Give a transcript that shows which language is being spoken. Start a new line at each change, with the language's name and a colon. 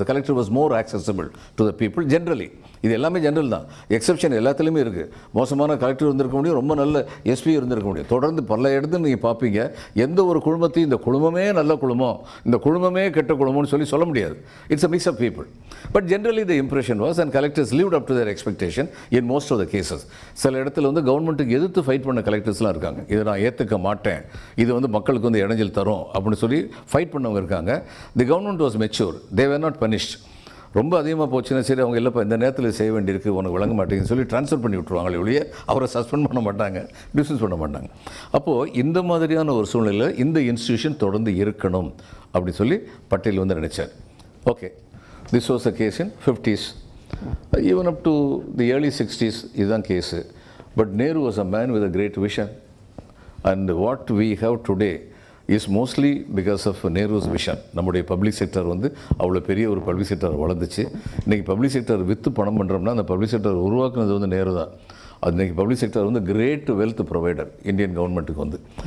English: The collector was more accessible to the people generally.
Tamil: இது எல்லாமே general தான், exception எல்லாத்துலேயுமே இருக்குது. மோசமான கலெக்டர் இருந்திருக்க முடியும், ரொம்ப நல்ல எஸ்பி இருந்திருக்க முடியும். தொடர்ந்து பல இடத்துல நீங்கள் பார்ப்பீங்க, எந்த ஒரு குழுமத்தையும் இந்த குழுமமே நல்ல குழுமம், இந்த குழுமமே கெட்ட குழுமம்னு சொல்ல முடியாது.
English: It's a mix of people. But generally the impression was, and collectors lived up to their expectation in most of the cases.
Tamil: சில இடத்துல வந்து கவர்மெண்ட்டுக்கு எதிர்த்து ஃபைட் பண்ண கலெக்டர்ஸ்லாம் இருக்காங்க. இதை நான் ஏற்றுக்க மாட்டேன், இது வந்து மக்களுக்கு வந்து இடைஞ்சல் தரும் அப்படின்னு சொல்லி ஃபைட் பண்ணவங்க இருக்காங்க.
English: The government was mature, they were not punished.
Tamil: ரொம்ப அதிகமாக போச்சுன்னா சரி, அவங்க இல்லைப்பா இந்த நேரத்தில் செய்ய வேண்டியிருக்கு, உனக்கு விளங்க மாட்டேங்குன்னு சொல்லி ட்ரான்ஸ்ஃபர் பண்ணி விட்ருவாங்களே ஒழிய அவரை சஸ்பெண்ட் பண்ண மாட்டாங்க, டிஸ்மிஸ் பண்ண மாட்டாங்க. அப்போது இந்த மாதிரியான ஒரு சூழ்நிலையில் இந்த இன்ஸ்டிடியூஷன் தொடர்ந்து இருக்கணும் அப்படின்னு சொல்லி பட்டேல் வந்து நினைச்சார்.
English: okay, this was a case in 50s, even up to the early 60s
Tamil: இதுதான் case.
English: But Nehru was a man with a great vision. And what we have today is mostly because of Nehru's vision.
Tamil: நம்முடைய public sector வந்து அவ்வளோ பெரிய ஒரு public sector வளர்ந்துச்சு. இன்றைக்கி public sector விற்று பணம் பண்ணுறோம்னா அந்த பப்ளிக் செக்டர் உருவாக்குனது வந்து நேரு தான். அது இன்றைக்கி பப்ளிக் செக்டர் வந்து கிரேட் வெல்த் ப்ரொவைடர் இந்தியன் கவர்மெண்ட்டுக்கு வந்து.